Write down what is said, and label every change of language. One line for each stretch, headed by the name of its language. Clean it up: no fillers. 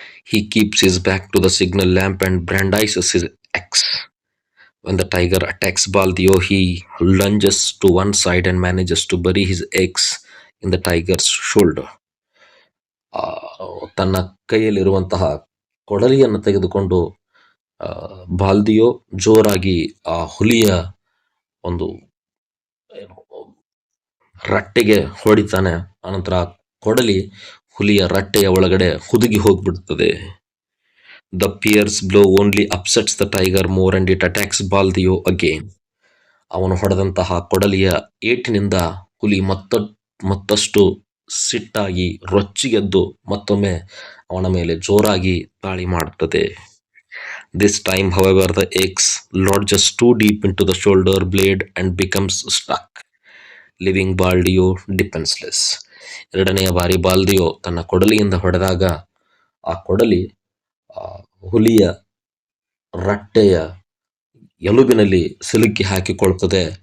English: He keeps his back to the signal lamp and brandishes his axe. When the tiger attacks Baldio, he lunges to one side and manages to bury his axe in the tiger's shoulder.
Kannada: ತನ್ನ ಕೈಯಲ್ಲಿರುವಂತಹ ಕೊಡಲಿಯನ್ನು ತೆಗೆದುಕೊಂಡು ಬಾಲ್ದಿಯೋ ಜೋರಾಗಿ ಆ ಹುಲಿಯ ಒಂದು ರಟ್ಟೆಗೆ ಹೊಡಿತಾನೆ. ಅನಂತರ ಕೊಡಲಿ ಹುಲಿಯ ರಟ್ಟೆಯ ಒಳಗಡೆ ಹುದುಗಿ ಹೋಗ್ಬಿಡ್ತದೆ.
English: The fierce blow only upsets the tiger more and it attacks Baldeo again.
Kannada: ಅವನು ಹೊಡೆದಂತಹ ಕೊಡಲಿಯ ಏಟಿನಿಂದ ಹುಲಿ ಮತ್ತಷ್ಟು ಸಿಟ್ಟಾಗಿ ರೊಚ್ಚಿಗೆದ್ದು ಮತ್ತೊಮ್ಮೆ ಅವನ ಮೇಲೆ ಜೋರಾಗಿ ದಾಳಿ ಮಾಡುತ್ತದೆ.
English: This time, however, the axe lodges too deep into the shoulder blade and becomes stuck, leaving Baldio defenseless.
Kannada: ಎರಡನೆಯ ಬಾರಿ ಬಾಲ್ದಿಯೋ ತನ್ನ ಕೊಡಲಿಯಿಂದ ಹೊಡೆದಾಗ ಆ ಕೊಡಲಿ ಹುಲಿಯ ರಟ್ಟೆಯ ಎಲುಬಿನಲ್ಲಿ ಸಿಲುಕಿ ಹಾಕಿಕೊಳ್ಳುತ್ತದೆ.